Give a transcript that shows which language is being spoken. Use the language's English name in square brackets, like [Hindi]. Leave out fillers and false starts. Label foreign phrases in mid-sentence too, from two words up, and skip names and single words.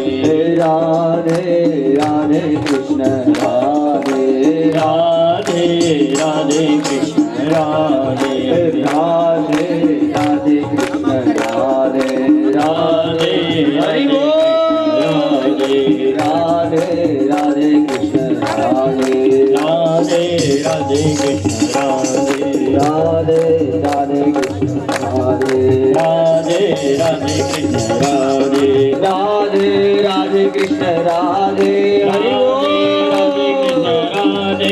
[Gujarati] રાધે રાધે કૃષ્ણ રાધે રાધે રાધે કૃષ્ણ રાધે રાધે રાધે કૃષ્ણ રાધે રાધે હરિ બોલ. રાધે રાધે [Hindi] राधे कृष्ण राधे राधे राधे कृष्ण राधे राधे राधे कृष्ण राधे राधे राधे कृष्ण राधे हरि बोल राधे कृष्ण राधे